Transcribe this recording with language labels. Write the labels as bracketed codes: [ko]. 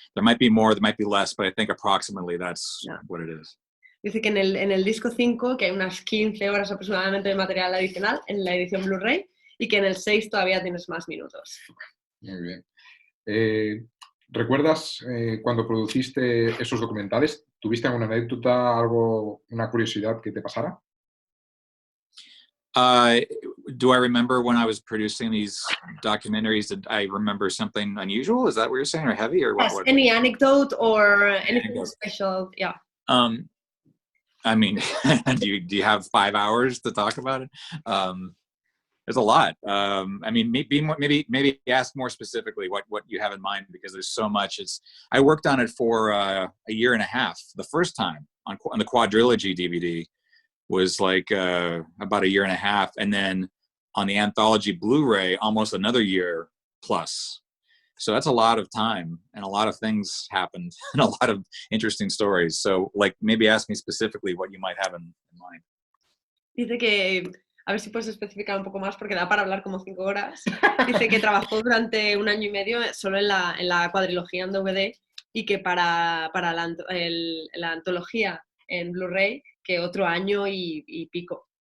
[en] There might be more, there might be less, but I think approximately that's what it is. [es] Dice que en el disco 5 que hay unas 15 horas aproximadamente de material adicional en la edición Blu-ray y que en el 6 todavía tienes más minutos. Muy bien. ¿Recuerdas cuando produciste esos documentales? ¿Tuviste alguna anécdota, algo, una curiosidad que te pasara? [en] Do I remember when I was producing these documentaries, did I remember something unusual? Is that what you're saying, or heavy, or Yes, what? any anecdote or anything special? Yeah. I mean, do you have 5 hours to talk about it? There's a lot. I mean, maybe ask more specifically what you have in mind, because there's so much. I worked on it for a year and a half. The first time on the quadrilogy DVD was like about a year and a half, and then on the anthology Blu-ray, almost another year plus. So that's a lot of time, and a lot of things happened, and a lot of interesting stories. So, like, maybe ask me specifically what you might have in mind. [es] Dice que, a ver si puedes especificar un poco más, porque da para hablar como 5 horas. Dice que trabajó durante 1 año y medio solo en la cuadrilogía en DVD, y que para la antología en Blu-ray, que otro año y pico.